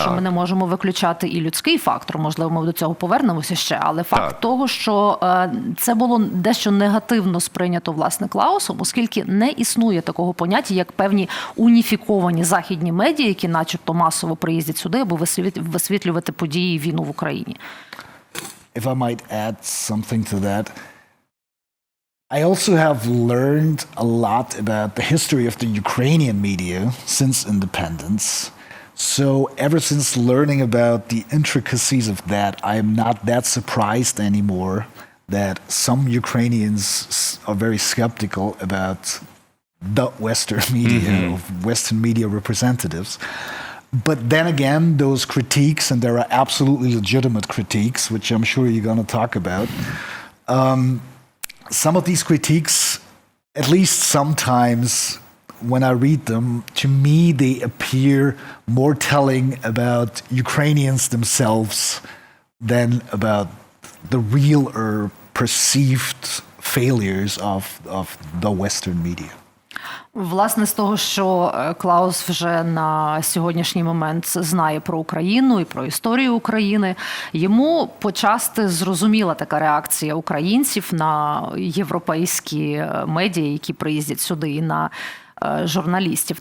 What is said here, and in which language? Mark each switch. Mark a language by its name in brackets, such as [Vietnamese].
[Ukrainian] що ми не можемо виключати і людський фактор, можливо, ми до цього повернемося ще, але факт так. того, що це було дещо негативно сприйнято, власне, Клаусом, оскільки не існує такого поняття, як певні уніфіковані західні медіа, які начебто масово приїздять сюди, аби висвітлювати події і війну в Україні. [English] If I might add something to that, I also have learned a lot about the history of the Ukrainian media since independence. So ever since learning about the intricacies of that, I am not that surprised anymore that some Ukrainians are very skeptical about the Western media, of Western media representatives. But then again, those critiques, and there are absolutely legitimate critiques, which I'm sure you're going to talk about, some of these critiques, at least sometimes when I read them, to me they appear more telling about Ukrainians themselves than about the real or perceived failures of the Western media. [Ukrainian] Власне, з того, що Клаус вже на сьогоднішній момент знає про Україну і про історію України, йому почасти зрозуміла така реакція українців на європейські медіа, які приїздять сюди, і на журналістів.